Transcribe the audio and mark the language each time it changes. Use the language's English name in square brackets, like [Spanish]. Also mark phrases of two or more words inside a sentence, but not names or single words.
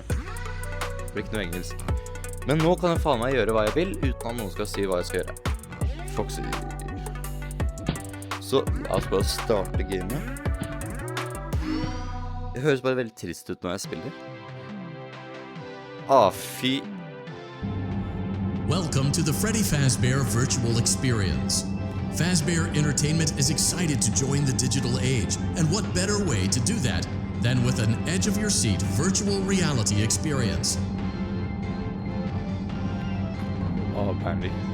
[Norwegian] Det blir ikke noe engelsk. Men nå kan jeg faen meg gjøre hva jeg vil, uten at noen skal si hva jeg skal gjøre. Foxy. Så la oss bare starte gamet. Det høres bare veldig trist ut når jeg spiller. Fy. [English] Welcome to the Freddy Fazbear Virtual Experience. Fazbear Entertainment is excited to join the digital age, and what better way to do that than with an edge-of-your-seat virtual reality experience? Apparently.